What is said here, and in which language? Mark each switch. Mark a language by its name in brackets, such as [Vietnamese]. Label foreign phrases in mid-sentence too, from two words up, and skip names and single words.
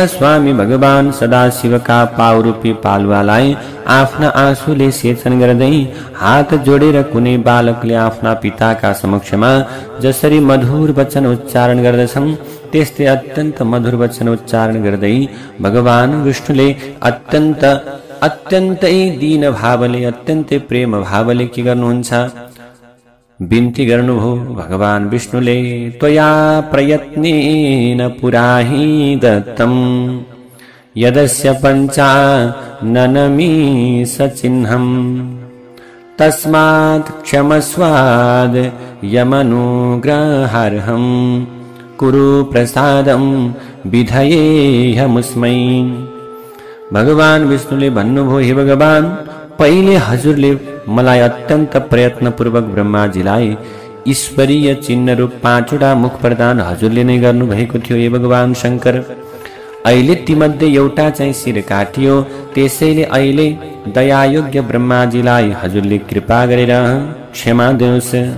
[Nepali] स्वामी भगवान सदाशिवका पाउरूपी पालुवालाई आफ्ना आँसुले सेचन गर्दै हात जोडेर कुनै बालकले आफ्ना पिताका समक्षमा जसरी मधुर वचन उच्चारण गर्दछन् त्यस्तै अत्यन्त मधुर वचन उच्चारण गर्दै भगवान विष्णुले अत्यन्तै दीन भावले अत्यन्तै प्रेम भावले के गर्नुहुन्छ, बिन्ती गर्नुभयो। [Sanskrit] भगवान विष्णुले त्वया प्रयत्नेन पुराहि दत्तम् यदस्य पञ्चाननमी सचिह्नम् तस्मात् क्षमस्वाद यमनुग्रहार्हम् कुरु प्रसादं विधयेऽहमुस्मै। [Nepali] भगवान विष्णुले भन्नुभयो, हे भगवान, पहिले हजुरले मलाई अत्यन्त प्रयत्नपूर्वक ब्रह्माजीलाई ईश्वरीय चिन्ह रूप 5वटा मुख प्रदान हजुरले नै गर्नुभएको थियो। हे भगवान शंकर, अहिले तीमध्ये एउटा चाहिँ शिर काटियो, त्यसैले अहिले दयायोग्य ब्रह्माजीलाई हजुरले कृपा गरेर क्षमा दिनुहोस्।